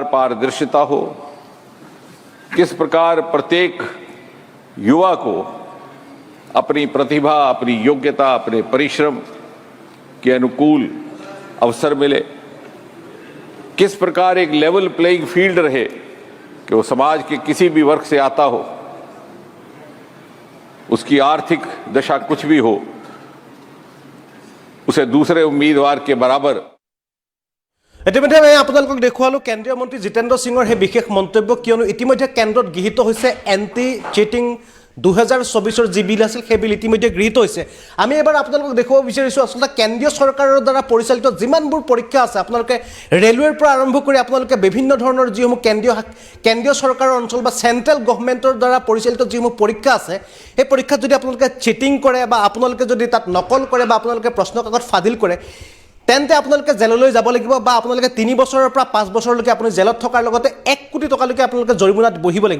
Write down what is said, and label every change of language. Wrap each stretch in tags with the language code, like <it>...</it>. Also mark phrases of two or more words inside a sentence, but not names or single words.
<hi>पारदर्शिता हो, किस प्रकार प्रत्येक युवा को अपनी प्रतिभा, अपनी योग्यता, अपने परिश्रम के अनुकूल अवसर मिले, किस प्रकार एक</hi> <en>level playing field</en> <hi>रहे कि वो समाज के किसी भी वर्ग से आता हो, उसकी आर्थिक दशा कुछ भी हो, उसे दूसरे उम्मीदवार के बराबर।</hi> <as>ইতিমধ্যে মই আপোনালোকক দেখুৱালো কেন্দ্ৰীয় মন্ত্ৰী জিতেন্দ্ৰ সিঙৰ হে বিশেষ মন্তব্য, কিয়নো ইতিমধ্যে কেন্দ্ৰত গৃহীত হৈছে</as> <en>anti cheating</en> <as>2024 যি বিল আছিল সেই বিল ইতিমধ্যে গৃহীত হৈছে। আমি এবাৰ আপোনালোকক দেখুৱাব বিচাৰিছোঁ আচলতে কেন্দ্ৰীয় চৰকাৰৰ দ্বাৰা পৰিচালিত যিমানবোৰ পৰীক্ষা আছে, আপোনালোকে ৰেলৱেৰ পৰা আৰম্ভ কৰি আপোনালোকে বিভিন্ন ধৰণৰ যিসমূহ কেন্দ্ৰীয় চৰকাৰৰ অঞ্চল বা</as> <en>central government</en> <as>দ্বাৰা পৰিচালিত যিসমূহ পৰীক্ষা আছে, সেই পৰীক্ষাত যদি আপোনালোকে চিটিং কৰে বা আপোনালোকে যদি তাত নকল কৰে বা আপোনালোকে প্ৰশ্ন কাকত ফাদিল কৰে, তেন্তে আপোনালোকে জেললৈ যাব লাগিব বা আপোনালোকে 3 বছৰৰ পৰা 5 বছৰলৈকে আপুনি জেলত থকাৰ লগতে 1 কোটি টকালৈকে আপোনালোকে জৰিমনাত বহিব লাগিব।</as>